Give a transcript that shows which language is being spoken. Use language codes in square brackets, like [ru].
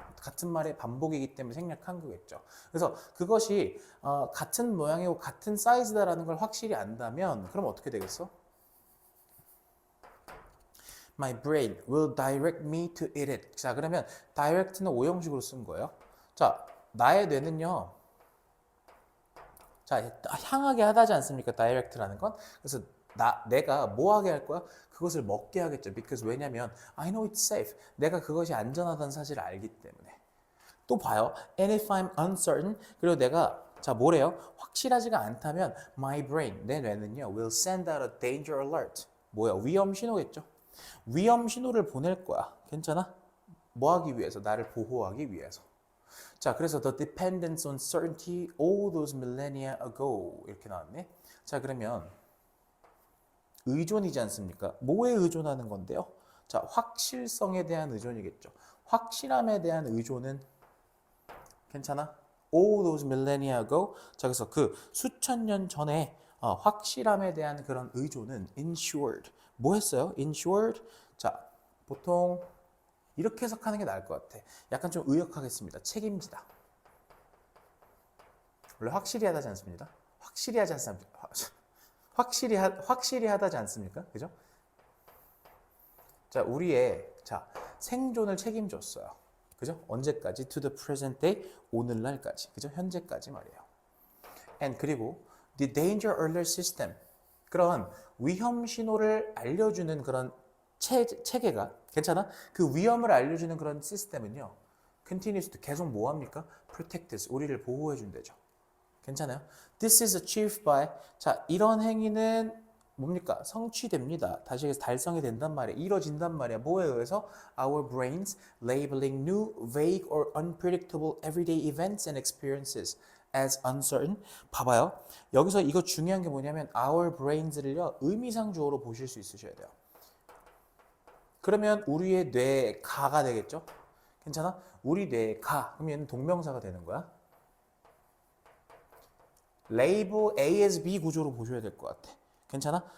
[ko] 같은 말의 반복이기 때문에 생략한 거겠죠. 그래서 그것이 같은 모양이고 같은 사이즈다라는 걸 확실히 안다면 그럼 어떻게 되겠어? [en] My brain will direct me to eat it. [ko] 자, 그러면 direct는 오형식으로 쓴 거예요. 자, 나의 뇌는요. 자, 향하게 하다지 않습니까? direct라는 건. 그래서 내가 뭐 하게 할 거야? 그것을 먹게 하겠죠. [en] because [ko] 왜냐면 [en] I know it's safe. [ko] 내가 그것이 안전하다는 사실을 알기 때문에. 또 봐요. [en] And if I'm uncertain. [ko] 그리고 내가 자, 뭐래요? 확실하지가 않다면 [en] my brain, [ko] 내 뇌는요. [en] will send out a danger alert. [ko] 뭐야? 위험 신호겠죠. 위험 신호를 보낼 거야. 괜찮아? 뭐 하기 위해서? 나를 보호하기 위해서. [en] 자, 그래서 the dependence on certainty all those millennia ago [ko] 이렇게 나왔네. 자, 그러면 의존이지 않습니까? 뭐에 의존하는 건데요? 자, 확실성에 대한 의존이겠죠. 확실함에 대한 의존은 괜찮아? [en] All those millennia ago. [ko] 자, 그래서 그 수천 년 전에 확실함에 대한 그런 의존은 ensured. 뭐 했어요? ensured. 자, 보통 이렇게 해석하는 게 나을 것 같아. 약간 좀 의역하겠습니다. 책임지다. 원래 확실히 하다지 않습니다. 확실히 하지 않습니까? 확실히 하다지 않습니까? 그죠? 자, 우리의 생존을 책임졌어요. 그죠? 언제까지? [en] To the present day, [ko] 오늘날까지. 그죠? 현재까지 말이에요. [en] And [ko] 그리고 [en] the danger alert system. [ko] 그런 위험 신호를 알려주는 그런 체계가 괜찮아? 그 위험을 알려주는 그런 시스템은요. [en] continues to [ko] 계속 뭐 합니까? [en] protect us. [ko] 우리를 보호해 준대죠. 괜찮아요? [en] This is achieved by [ko] 자, 이런 행위는 뭡니까? 성취됩니다. 다시 해서 달성이 된단 말이야. 이루어진단 말이야. 뭐에 의해서? [en] Our brains labeling new, vague or unpredictable everyday events and experiences as uncertain. [ko] 봐봐요. 여기서 이거 중요한 게 뭐냐면 our brains를요. 의미상 주어로 보실 수 있으셔야 돼요. 그러면 우리의 뇌가가 되겠죠? 괜찮아? 우리 뇌가 그럼 얘는 동명사가 되는 거야. 레이블 A as B 구조로 보셔야 될 것 같아. 괜찮아?